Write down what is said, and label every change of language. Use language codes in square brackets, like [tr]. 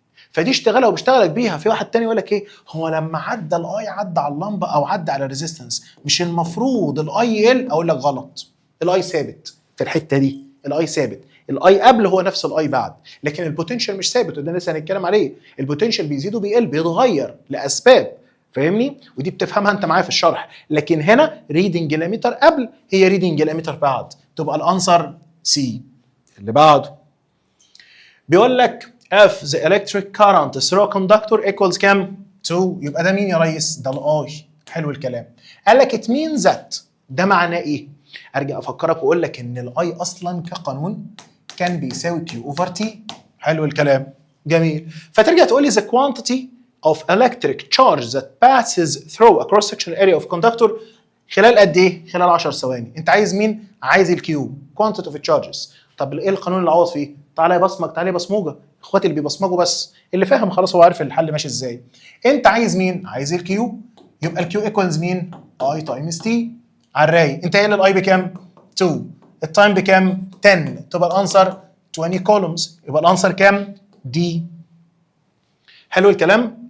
[ar] فدي اشتغلها وبشتغلك بيها. في واحد تاني يقول لك ايه، هو لما عدى الاي عدى على اللمبه او عدى على الريزيستنس، مش المفروض الاي يقل؟ اقول لك غلط، الاي ثابت في الحته دي، الاي ثابت، الاي قبل هو نفس الاي بعد، لكن البوتنشال مش ثابت، وده لسه هنتكلم عليه. البوتنشال بيزيد وبيقل، بيتغير لاسباب، فاهمني؟ ودي بتفهمها انت معايا في الشرح. لكن هنا ريدنج الاميتر قبل هي ريدنج الاميتر بعد، تبقى الانسر سي. اللي بعده بيقول لك [en] if the electric current through a conductor equals [ar] كام؟ 2. يبقى ده مين يا ريس؟ ده الاي. حلو الكلام. قال لك [en] it means that، [ar] ده معناه ايه؟ ارجع افكرك واقول لك ان الاي اصلا كقانون كان بيساوي Q over T. حلو الكلام، جميل. فترجع تقول لي [en] the quantity of electric charge that passes through a cross sectional area of conductor [ar] خلال قد ايه؟ خلال 10 ثواني. انت عايز مين؟ عايز الكيو، [en] quantity of charges. [ar] طب ايه القانون اللي عوض فيه؟ تعالى يا بصمج، تعالى يا بصموجه، اخواتي اللي بيبصمجوا بس، اللي فاهم خلاص هو عارف الحل ماشي ازاي. انت عايز مين؟ عايز الكيو، يبقى الكيو ايكوالز مين؟ اي تايمز تي. على الرايق، انت قايل الاي بكام؟ 2، التايم بكام؟ 10، تبقى الانسر 20 كولومز، يبقى الانسر كام؟ دي. حلو الكلام.